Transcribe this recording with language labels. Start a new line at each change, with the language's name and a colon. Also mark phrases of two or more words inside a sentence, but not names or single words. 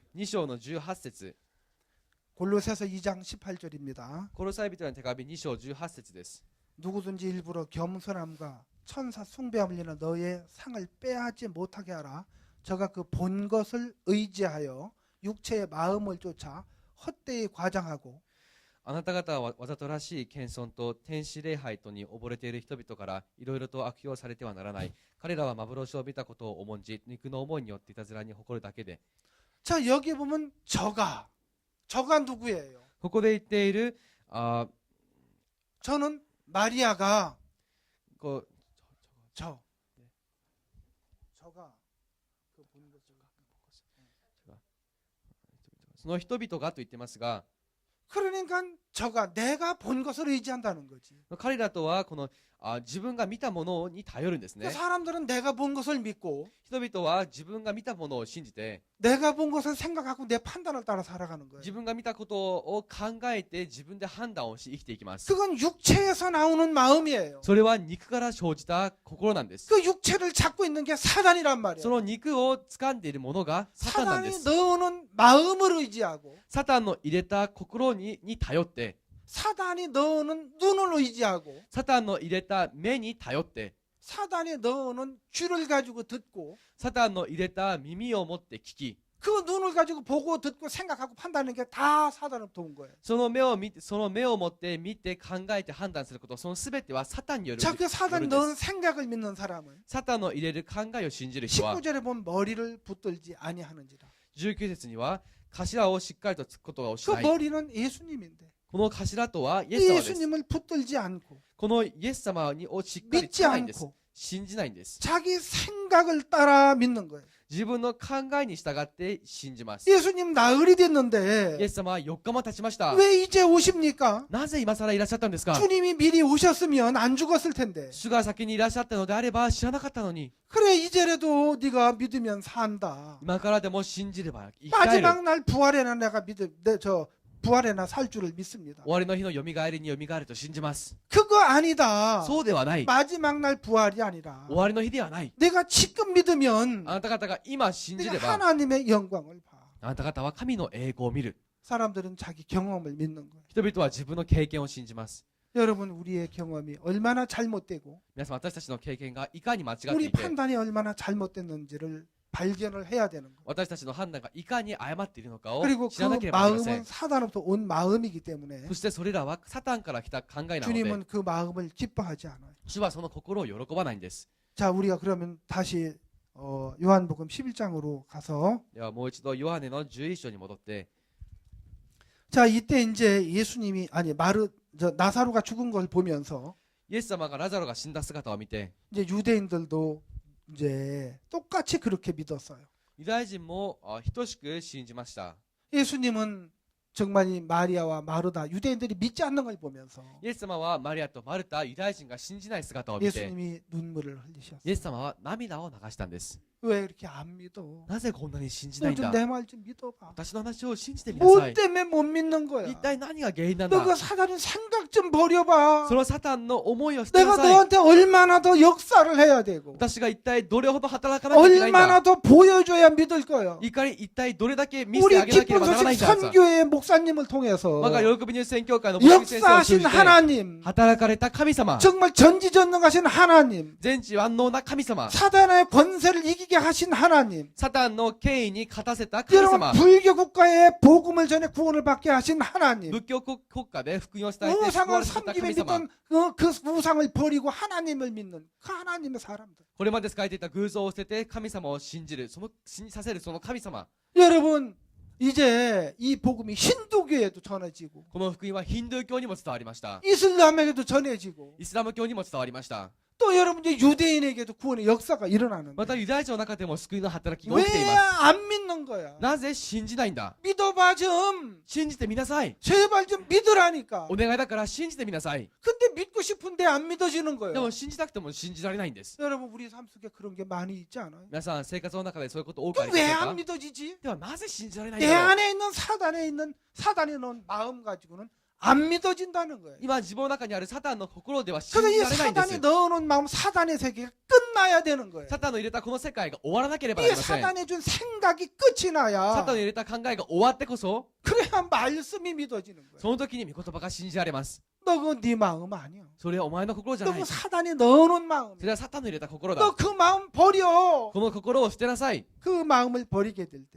Japanese: 2 章の18節、
Korean: 골로새서 2장 18절입니다.
Japanese: コロサイ人への手紙2章18節です。
Korean: 누구든지 일부러 겸손함과 천사 숭배함을 위하여 너의 상을 빼앗지 못하게 하라. 저가 그 본 것을 의지하여 육체의 마음을 쫓아 헛되이 과장하고
Japanese: あなた方はわざとらしい謙遜と天使礼拝とに溺れている人々からいろいろと悪用されてはならない。彼らは幻を見たことを重んじ、肉の思いによっていたずらに誇るだけで。
Korean: 자 여기 보면 저가 누구예요?
Japanese: ここで言っている
Korean: 저는 마리아가
Japanese: こう
Korean: 저가 그 본 것을
Japanese: その人々がと言ってますが、
Korean: 그러니까 저가 내가 본 것을 의지한다는 거지.
Japanese: 彼らとはこの自分が見たものに頼るんですね。
Korean: 그러니까 사람들은 내가 본 것을 믿고
Japanese: 人々は自分が見たものを信じて、
Korean: 내가 본 것을 생각하고 내 판단을 따라 살아가는 거예요.
Japanese: 自分が見たことを考えて自分で判断をし生きていきます。
Korean: 그건 육체에서 나오는 마음이에요.
Japanese: それは肉から生じた心なんです。
Korean: 그 육체를 잡고 있는 게 사단이란 말이에요.
Japanese: その肉を掴んでいるものがサタンなんで
Korean: 사단이
Japanese: す。
Korean: 넣어놓은 마음을 의지하고
Japanese: サタンの入れた心に頼って、
Korean: 사단이 넣어놓은 눈을 의지하고
Japanese: サタンの入れた目に頼って、
Korean: 사단이 넣어놓은 귀를 가지고 듣고
Japanese: サタンの入れた耳を持って聞き、
Korean: 그 눈을 가지고 보고 듣고 생각하고 판단하는 게 다 사단으로부터 온 거예요.
Japanese: その目を持って見て考えて判断すること、そのすべてはサタンによる
Korean: 자, 그
Japanese: よ
Korean: 사단이
Japanese: るんで
Korean: 넣은
Japanese: す。
Korean: 생각을 믿는 사람은
Japanese: サタンの入れる考えを信じる人は
Korean: 19절에 보면 머리를 붙들지 아니하는지라.
Japanese: 19節には頭をしっかりとつくことをし
Korean: 그
Japanese: ない。
Korean: 머리는 예수님인데
Japanese: この頭とはイエス様です。
Korean: 예수님을 붙들지 않고
Japanese: このイエス様をしっかり
Korean: 믿지
Japanese: つかないんです。
Korean: 않고
Japanese: 信じないんです。
Korean: 자기 생각을 따라 믿는 거예요.
Japanese: 自分の考えに従って信じます。
Korean: 예수님 나흘이
Japanese: イエ
Korean: 됐는데
Japanese: ス様は4日も経ちました。
Korean: 왜 이제 오십니까?
Japanese: なぜ今更いらっしゃったんですか？
Korean: 주님이 미리 오셨으면 안 죽었을 텐데.
Japanese: 主が先にいらっしゃったのであれば知らなかったのに、
Korean: 그래 이제라도 네가 믿으면 산다.
Japanese: 今からでも信じれば生き返る。
Korean: 마지막 날 부활에나 내가 부활에나 살 줄을 믿습니다.
Japanese: 終わりの日のよみがえりによみがえると信じます。
Korean: 그거 아니다.
Japanese: そうではない。
Korean: 마지막 날 부활이 아니라
Japanese: 終わりの日ではない。
Korean: 내가 지금 믿으면
Japanese: あなた方が今信じ
Korean: 내가
Japanese: れば、
Korean: 하나님의 영광을 봐.
Japanese: あなた方は神の栄光を見る。
Korean: 사람들은 자기 경험을 믿는 거예요.
Japanese: 人々は自分の経験を信じます。
Korean: 여러분 우리의 경험이 얼마나 잘못되고
Japanese: 皆さん、私たちの経験がいかに間違って
Korean: 우리
Japanese: いて、
Korean: 판단이 얼마나 잘못됐는지를 발견을 해야 되는 거예요.
Japanese: 私たちの判断がいかに誤っているのかを
Korean: 그리고
Japanese: 知らなけ
Korean: 그
Japanese: ればなりませ
Korean: 마음은
Japanese: ん。
Korean: 사단으로부터 온 마음이기 때문에
Japanese: そしてそれらはサタンから来た考えなので、
Korean: 주님은 그 마음을 기뻐하지 않아요.
Japanese: 主はその心を喜ばないんです。
Korean: 자, 우리가 그러면 다시 요한복음 11장으로 가서
Japanese: ではもう一度ヨハネの11章に戻って、
Korean: 자, 이때 이제 예수님이 나사로가 죽은 걸 보면서
Japanese: イエス様がラザロが死んだ姿を見て、
Korean: 이제 유대인들도 이제 똑같이 그렇게 믿었어요.
Japanese: ユダヤ人も等しく信じました。
Korean: 예수님은 정말 이 마리아와 마르다 유대인들이 믿지 않는 걸 보면서
Japanese: イエス様はマリアとマルタ、ユダヤ人が信じない姿を見て、
Korean: 예수님이 눈물을 흘리셨어요.
Japanese: イエス様は涙を流したんです。
Korean: 왜 이렇게 안 믿어?
Japanese: なぜこんなに信じないん
Korean: 너
Japanese: だ？
Korean: 좀 내 말 좀 믿어봐.
Japanese: 私の話を信じてみなさ
Korean: 뭐
Japanese: い。
Korean: 때문에 못 믿는 거야?
Japanese: 一体何が原因なん
Korean: 너 그
Japanese: だ？
Korean: 사단의 생각 좀 버려봐.
Japanese: そのサタンの思いを捨てな
Korean: 내가
Japanese: さい。
Korean: 너한테 얼마나 더 역사를 해야 되고
Japanese: 私が一体どれほど働かなきゃいけないん
Korean: 얼마나
Japanese: だ？
Korean: 더 보여줘야 믿을 거야.
Japanese: 一体どれだけ見せて
Korean: 우리
Japanese: あげなけれ
Korean: 기쁜
Japanese: ばならないん
Korean: 소식
Japanese: だ？
Korean: 선교회 목사님을 통해서
Japanese: 我が喜びに宣教会の牧師先生を通
Korean: 역사하신
Japanese: じて
Korean: 하나님,
Japanese: 働かれた神様、
Korean: 정말 전지전능하신 하나님,
Japanese: 全知万能な神様、
Korean: 사단의 권세를 이기게 하신 하나님,
Japanese: サタンの権威に勝たせた神
Korean: 여러분
Japanese: 様、
Korean: 불교 국가에 복음을 전해 구원을 받게 하신 하나님,
Japanese: 仏教国家で福音を伝えて救
Korean: 우상을
Japanese: われた
Korean: 섬기며
Japanese: 神様、
Korean: 믿던 그 우상을 버리고 하나님을 믿는 그 하나님의 사람들.
Japanese: これまで仕えていた偶像を捨てて神様を信じる、その信じさせるその神様。
Korean: 여러분 이제 이 복음이 힌두교에도 전해지고
Japanese: この福音はヒンドゥー教にも伝わりました。
Korean: 이슬람에게도 전해지고
Japanese: イスラム教にも伝わりました。
Korean: 또 여러분 이제 유대인에게도 구원의 역사가
Japanese: また
Korean: 일어나는데
Japanese: ユダヤ人の中でも救いの働きが起きてい
Korean: 왜
Japanese: ます。
Korean: 안 믿는 거야?
Japanese: なぜ信じないんだ？
Korean: 믿어봐 좀.
Japanese: 信じてみなさい。
Korean: 제발 좀 믿으라니까.
Japanese: お願いだから信じてみなさい。
Korean: 근데 믿고 싶은데 안 믿어지는
Japanese: で
Korean: 거예요.
Japanese: も信じたくても信じられないんです。
Korean: 여러분 우리 삶 속에 그런 게 많이 있지 않아요?
Japanese: 皆さん生活の中でそういうこと多くありま
Korean: 왜
Japanese: せん
Korean: 안
Japanese: か？
Korean: 믿어지지?
Japanese: ではなぜ信じられないん
Korean: 내
Japanese: だろう？
Korean: 안에 있는 사단이 넣은 마음 가지고는 안 믿어진다는 거예요.
Japanese: 今自分の中にあるサタンの心では信
Korean: 그래서
Japanese: じ
Korean: 이
Japanese: られないんで
Korean: 사단이
Japanese: す。
Korean: 넣어놓은 마음 사단의 세계가 끝나야 되는 거예요.
Japanese: サタンの入れたこの世界が終わらなければな
Korean: 이
Japanese: りません。
Korean: 사단이 준 생각이 끝이
Japanese: サ
Korean: 나야
Japanese: タンの入れた考えが終わってこそ、
Korean: 그래야 말씀이 믿어지는 거예요.
Japanese: その時に御言葉が信じられます。
Korean: 너 그거 네 마음 아니야.
Japanese: それはお前の心じゃ
Korean: 너
Japanese: ない
Korean: 그 。 사단이 넣어놓은 마음이야.
Japanese: それはサタンの入れた心だ。
Korean: 너 그 마음 버려.
Japanese: この心を捨てなさい。
Korean: 그 마음을 버리게 될 때